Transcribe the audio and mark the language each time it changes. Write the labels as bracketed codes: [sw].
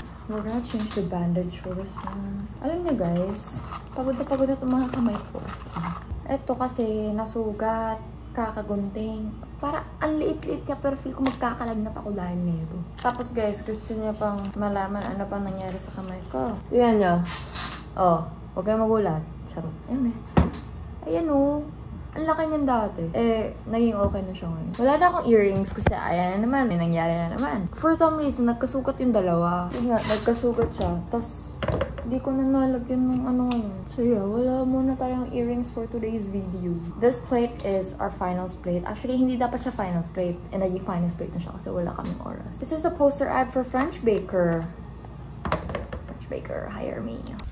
[en] We're gonna change the bandage for this one. [tl] Alam niyo guys, pagod na itong mga kamay ko. Ito kasi nasugat, kakagunting. Para ang liit-liit niya, pero feel ko magkakalagnat ako dahil nito. Tapos guys, gusto niyo pang malaman ano pang nangyari sa kamay ko. Yan niyo. Oh, huwag kayong magulat. Charot. Ayan oh. Ang laki niyan dati. Naging okay na siya ngayon. Wala na akong earrings kasi ayan na naman. May nangyari na naman. For some reason, nagkasugat yung dalawa. Yun nga, nagkasugat siya. Tapos, hindi ko na nalagyan ng ano ngayon. So yeah, wala muna tayong earrings [en] for today's video. This plate is our finals plate. Actually, [tl] hindi dapat siya [en] finals plate. And [tl] naging finals plate na siya kasi wala kaming oras. [en] This is a poster ad for French Baker. French Baker, hire me.